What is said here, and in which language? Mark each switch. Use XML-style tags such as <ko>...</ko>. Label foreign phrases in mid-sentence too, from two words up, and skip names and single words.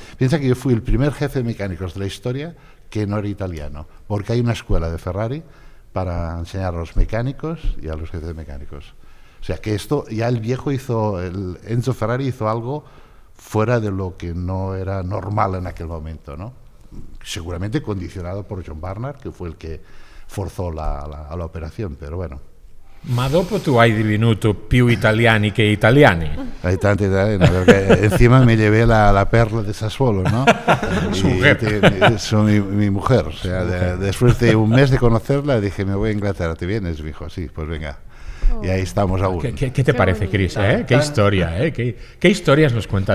<es>Piensa que yo fui el primer jefe de mecánicos de la historia que no era italiano, porque hay una escuela de Ferrari para enseñar a los mecánicos y a los jefes de mecánicos. O sea que esto, ya el viejo Enzo Ferrari hizo algo fuera de lo que no era normal en aquel momento, ¿no? Seguramente condicionado por John Barnard, que fue el que forzó la</es> <it>operazione, però</it> <es>bueno.</es> <it>Ma dopo tu hai divenuto più italiani che italiani.</it> <es>Hay</es> <it>tanti italiani,</it> <es>perché encima me llevé la perla de Sassuolo, ¿no? Mi mujer. O sea, después de un mes de conocerla, dije, me voy a Inglaterra, ¿te vienes? Me dijo, sí, pues venga. Y ahí estamos aún. ¿Qué te parece, Chris? Qué historia, ¿Qué historias nos cuentas?</es>